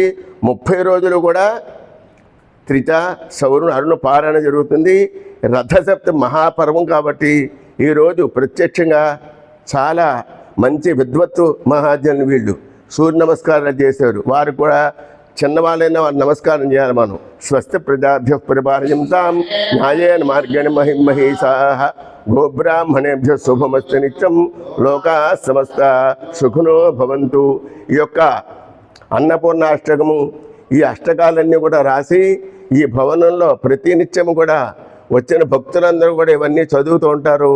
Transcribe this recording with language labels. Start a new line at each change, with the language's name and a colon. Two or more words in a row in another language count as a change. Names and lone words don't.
Telugu: 30 రోజులు కూడా త్రిత సౌరుని అరుణ పారాయణ జరుగుతుంది. రథసప్తమి మహాపర్వం కాబట్టి ఈరోజు ప్రత్యక్షంగా చాలా మంచి విద్వత్తు మహాజనులు వీళ్ళు సూర్య నమస్కారాలు చేశారు. వారు కూడా చిన్నవాళ్ళైనా వారు నమస్కారం చేయాలి.
Sanskrit: మనం స్వస్తి ప్రజాభ్య పరిపాలయంతాం న్యాయేన మార్గేణ మహిమహీషాః గోబ్రాహ్మణేభ్య శుభమస్తు నిత్యం లోకా సమస్త సుఖినో భవంతు.
Telugu: ఈ యొక్క అన్నపూర్ణాష్టకము ఈ అష్టకాలన్నీ కూడా రాసి ఈ భవనంలో ప్రతి నిత్యము కూడా వచ్చిన భక్తులందరూ కూడా ఇవన్నీ చదువుతూ ఉంటారు.